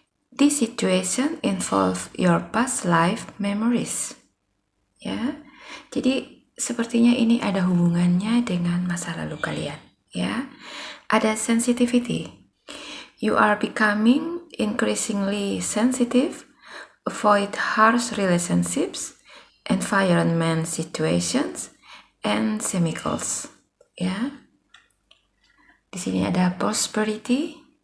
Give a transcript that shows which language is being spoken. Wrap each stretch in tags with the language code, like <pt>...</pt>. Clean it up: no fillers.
<en>This situation involve your past life memories.</en> <id>Ya. Jadi sepertinya ini ada hubungannya dengan masa lalu kalian, ya. Ada sensitivity.</id> <en>You are becoming increasingly sensitive, avoid harsh relationships, environment situations, and chemicals.</en> <id>Ya, di sini ada prosperity.</id>